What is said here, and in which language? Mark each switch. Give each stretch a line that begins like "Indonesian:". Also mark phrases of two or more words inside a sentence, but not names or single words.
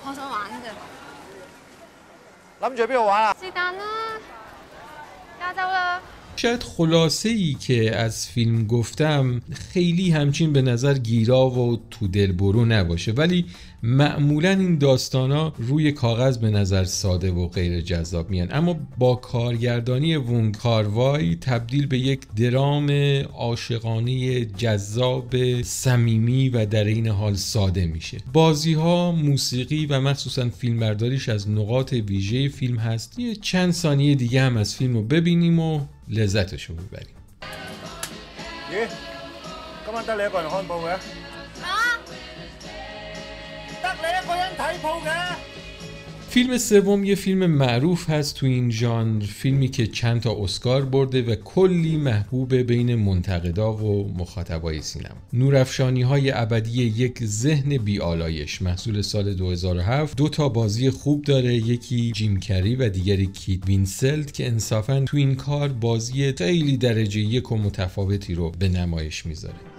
Persian: شاید خلاصه ای که از فیلم گفتم خیلی همچین به نظر گیرا و تو دل برو نباشه، ولی معمولا این داستانا روی کاغذ به نظر ساده و غیر جذاب میان، اما با کارگردانی ونگ کاروای تبدیل به یک درام عاشقانه جذاب صمیمی و در این حال ساده میشه. بازی ها، موسیقی و مخصوصا فیلمبرداریش از نقاط ویژه فیلم هست. یه چند ثانیه دیگه هم از فیلم رو ببینیم و لذتش رو ببریم.
Cantonese: 今晚得你一個人看報嘅？得你一個人睇報嘅？
Persian: فیلم سوم یه فیلم معروف هست تو این ژانر، فیلمی که چند تا اسکار برده و کلی محبوب بین منتقدا و مخاطبای سینما. نورافشانی‌های ابدی یک ذهن بی‌آلایش، محصول سال 2007. 2 تا بازی خوب داره، یکی جیم کری و دیگری کیت وینسلت که انصافاً تو این کار بازی خیلی درجه یک و متفاوتی رو به نمایش میذاره.